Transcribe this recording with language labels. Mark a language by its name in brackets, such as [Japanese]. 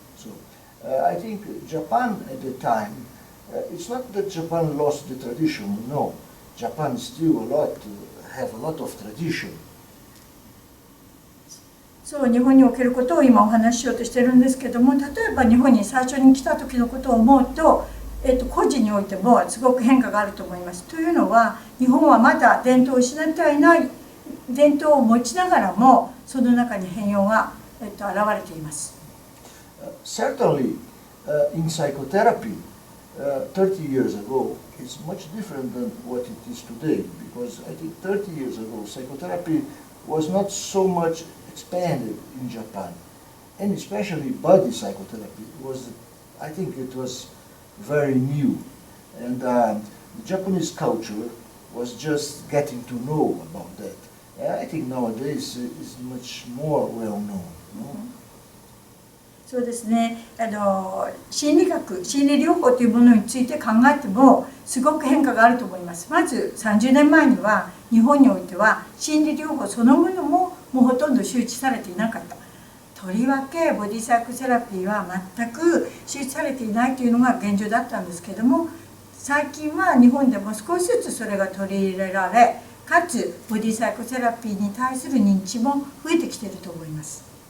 [English] So I think Japan at the time, it's not that Japan lost the tradition, no. Japan still have a lot of tradition. [Japanese] そう日本におけることを今お話ししようとしてるんですけども、例えば日本に最初に来た時のことを思うと、個人においてもすごく変化があると思います。というのは日本はまだ伝統を失ってはいない伝統を持ちながらもその中に変容が、現れています。 [English] Certainly, in psychotherapy, 30 years ago, it's much different than what it is today. Because I think 30 years ago, psychotherapy was not so much expanded in Japan, and especially body psychotherapy I think it was very new, and the Japanese culture was just getting to know about that. And I think nowadays it's much more well known. [Japanese] そうですね、心理学、心理療法というものについて考えてもすごく変化があると思います。まず30年前には日本においては心理療法そのものもほとんど周知されていなかった。とりわけボディサイコセラピーは全く周知されていないというのが現状だったんですけれども、最近は日本でも少しずつそれが取り入れられ、かつボディサイコセラピーに対する認知も増えてきていると思います。